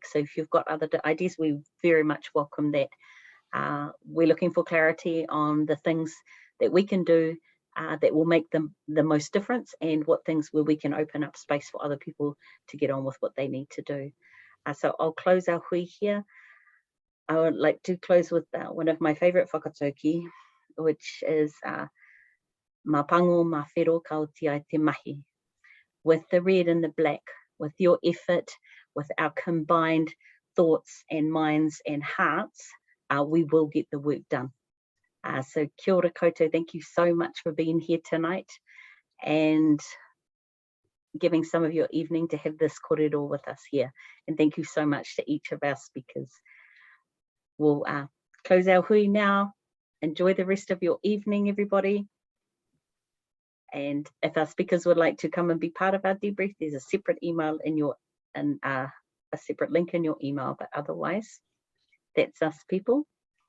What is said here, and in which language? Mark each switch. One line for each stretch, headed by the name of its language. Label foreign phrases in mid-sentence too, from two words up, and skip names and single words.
English: So if you've got other ideas, we very much welcome that. We're looking for clarity on the things that we can do that will make them the most difference, and what things where we can open up space for other people to get on with what they need to do. So I'll close our hui here. I would like to close with one of my favourite whakatauki, which is
Māori: Ma pango ma whero kautia te mahi.
English: With the red and the black, with your effort, with our combined thoughts and minds and hearts, we will get the work done. So
Māori: kia ora koutou,
English: thank you so much for being here tonight and giving some of your evening to have this kōrero with us here. And thank you so much to each of our speakers. We'll close our hui now. Enjoy the rest of your evening, everybody. And if our speakers would like to come and be part of our debrief, there's a separate email in your, a separate link in your email, but otherwise, that's us people.